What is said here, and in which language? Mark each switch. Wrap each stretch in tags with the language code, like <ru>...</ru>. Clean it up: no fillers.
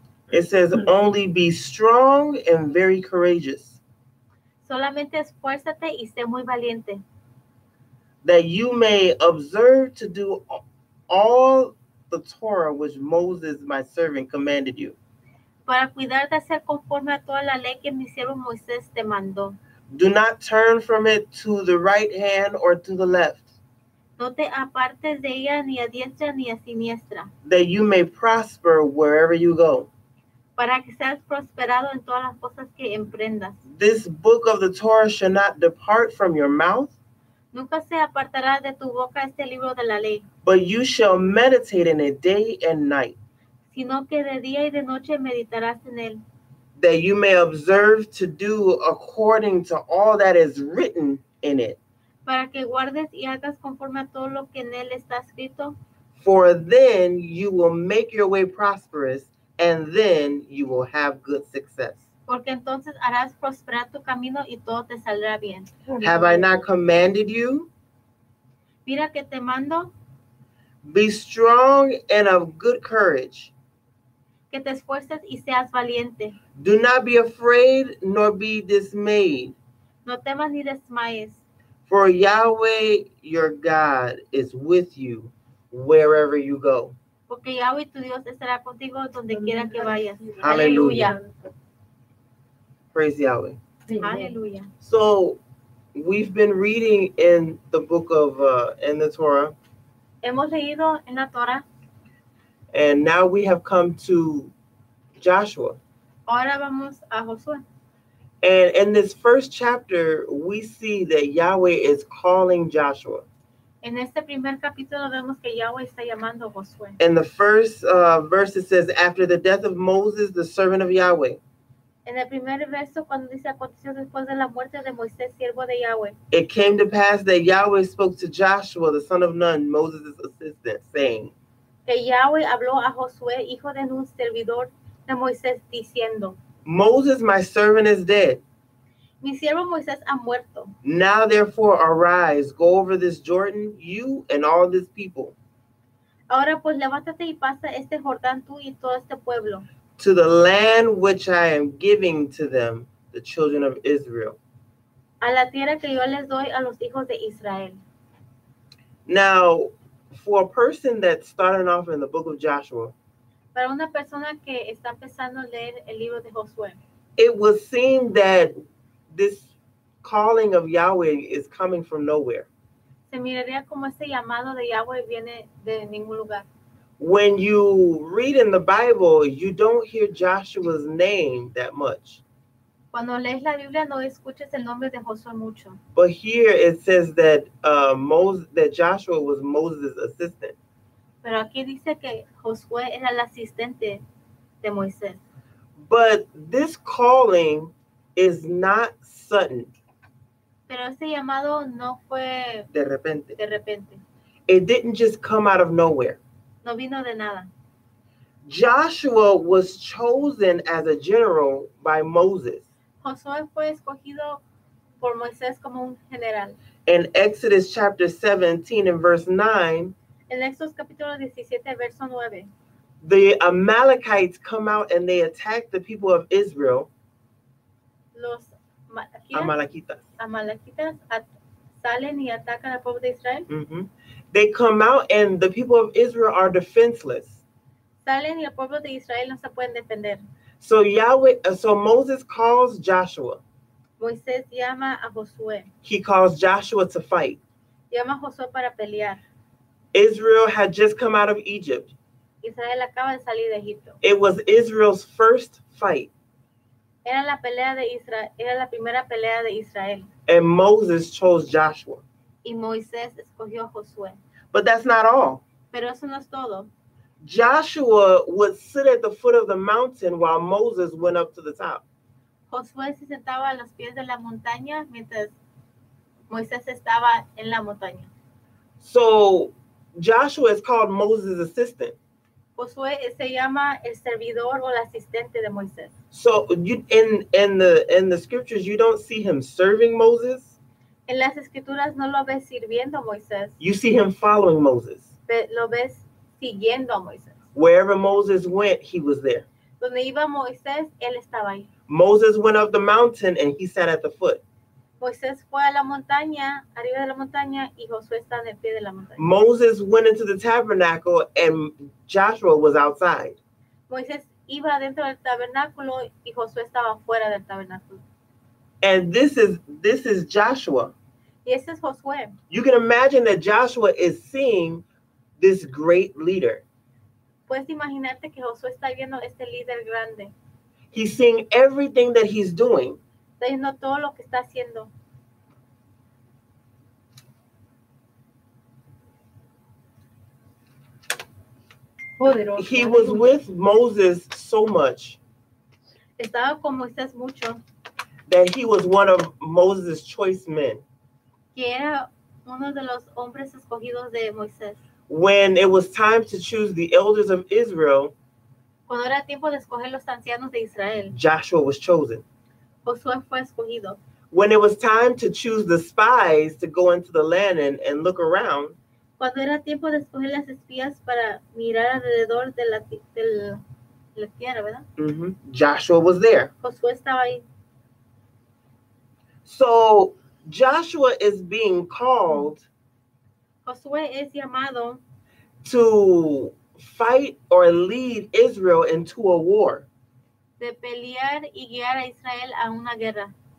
<en>It says, only be strong and very courageous.</en> <es>Solamente esfuérzate y sé muy valiente.</es> <en>That you may observe to do all the Torah which Moses, my servant, commanded you.</en> <es>Para cuidar de hacer conforme a toda la ley que mi siervo Moisés te mandó.</es> <en>Do not turn from it to the right hand or to the left.</en> <es>No te apartes de ella ni a diestra ni a siniestra.</es> <en>That you may prosper wherever you go.</en> <es>Para que seas prosperado en todas las cosas que emprendas.</es> <en>This book of the Torah shall not depart from your mouth.</en> <es>Nunca se apartará de tu boca este libro de la ley.</es> <en>But you shall meditate in it day and night.</en> <es>Sino que de día y de noche meditarás en él.</es> <en>That you may observe to do according to all that is written in it.</en> <es>Para que guardes y hagas conforme a todo lo que en él está escrito.</es> <en>For then you will make your way prosperous, and then you will have good success.</en> <es>Porque entonces harás prosperar tu camino y todo te saldrá bien.</es> <en>Have I not commanded you?</en> <es>Mira que te mando.</es> <en>Be strong and of good courage.</en> <es>Que te esfuerces y seas valiente.</es> <en>Do not be afraid nor be dismayed.</en> <es>No temas ni desmayes.</es> <en>For Yahweh your God is with you wherever you go.</en> <es>Porque Yahweh tu Dios estará contigo donde quiera que vayas.</es> <en>Hallelujah. Praise Yahweh. Hallelujah. So we've been reading in the book of in the Torah.</en> <es>Hemos leído en la Torah.</es> <en>And now we have come to Joshua.</en> <es>Ahora vamos a Josué.</es> <en>And in this first chapter, we see that Yahweh is calling Joshua.</en> <es>En este primer capítulo vemos que Yahweh está llamando a Josué.</es> <en>In the first verse, it says, after the death of Moses, the servant of Yahweh.</en> <es>En el primer verso, cuando dice aconteció después de la muerte de Moisés, siervo de Yahweh.</es> <en>It came to pass that Yahweh spoke to Joshua, the son of Nun, Moses' assistant, saying,</en> <es>Que Yahweh habló a Josué, hijo de Nun, servidor de Moisés, diciendo,</es> <en>Moses, my servant, is dead.</en> <es>Mi siervo Moisés ha muerto.</es> <en>Now therefore arise, go over this Jordan, you and all this people,</en> <es>Ahora pues levántate y pasa este Jordán tú y todo este pueblo,</es> <en>to the land which I am giving to them, the children of Israel.</en> <es>a la tierra que yo les doy a los hijos de Israel.</es> <en>Now, for a person that's starting off in the book of Joshua,</en> <es>Para una persona que está empezando a leer el libro de Josué,</es> <en>it would seem that this calling of Yahweh is coming from nowhere.</en> <es>se miraría como ese llamado de Yahweh viene de ningún lugar.</es> <en>When you read in the Bible, you don't hear Joshua's name that much.</en> <es>Cuando lees la Biblia no escuches el nombre de Josué mucho,</es> <en>But here it says that that Joshua was Moses' assistant.</en> <es>pero aquí dice que Josué era el asistente de Moisés.</es> <en>But this calling is not sudden,</en> <es>Pero ese llamado no fue de repente. de repente,</es> <en>It didn't just come out of nowhere.</en> <es>no vino de nada.</es> <en>Joshua was chosen as a general by Moses.</en> <es>Josué fue escogido por Moisés como un general.</es> <en>In Exodus chapter 17 and verse 9,</en> <es>En Éxodo capítulo 17, verso 9,</es> <en>the Amalekites come out and they attack the people of Israel.</en> <es>los Amalekitas. amalequitas salen y atacan al pueblo de Israel. Mhm.</es> <en>They come out and the people of Israel are defenseless.</en> <es>Salen y el pueblo de Israel no se pueden defender.</es> <en>So Moses calls Joshua.</en> <es>Moisés llama a Josué,</es> <en>He calls Joshua to fight.</en> <es>llama a Josué para pelear.</es> <en>Israel had just come out of Egypt.</en> <es>Israel acaba de salir de Egipto.</es> <en>It was Israel's first fight.</en> <es>Era la pelea de Israel, era la primera pelea de Israel.</es> <en>And Moses chose Joshua.</en> <es>Y Moisés escogió a Josué.</es> <en>But that's not all.</en> <es>Pero eso no es todo.</es> <en>Joshua would sit at the foot of the mountain while Moses went up to the top.</en> <es>Josué se sentaba a los pies de la montaña mientras Moisés estaba en la montaña.</es> <en>So Joshua is called Moses' assistant.</en> <es>Josué se llama el servidor o el asistente de Moisés.</es> <en>So you in the scriptures you don't see him serving Moses.</en> <es>En las escrituras no lo ves sirviendo a Moisés,</es> <en>You see him following Moses.</en> <es>lo ves siguiendo a Moisés.</es> <en>Wherever Moses went, he was there.</en> <es>Donde iba Moisés, él estaba ahí.</es> <en>Moses went up the mountain and he sat at the foot.</en> <es>Moisés fue a la montaña, arriba de la montaña, y Josué está en el pie de la montaña.</es> <en>Moses went into the tabernacle and Joshua was outside.</en> <es>Moisés iba dentro del tabernáculo y Josué estaba fuera del tabernáculo.</es> <en>And this is Joshua.</en> <es>Y ese es Josué.</es> <en>You can imagine that Joshua is seeing this great leader.</en> <es>Puedes imaginarte que Josué está viendo a este líder grande.</es> <en>He's seeing everything that he's doing.</en> <es>Está viendo todo lo que está haciendo. Poderoso.</es> <en>He was with Moses so much</en> <es>Estaba con Moisés mucho,</es> <en>that he was one of Moses' choice men.</en> <es>que era uno de los hombres escogidos de Moisés.</es> <en>When it was time to choose the elders of Israel,</en> <es>Cuando era tiempo de escoger los ancianos de Israel,</es> <en>Joshua was chosen.</en> <es>Josué fue escogido.</es> <en>When it was time to choose the spies to go into the land and look around,</en> <es>Cuando era tiempo de escoger las espías para mirar alrededor de la tierra, ¿verdad?</es> <en>Joshua was there.</en> <es>Josué estaba ahí.</es> <en>So Joshua is being called</en> <es>Josué es llamado</es> <en>to fight or lead Israel into a war.</en> <es>de pelear y guiar a Israel a una guerra.</es>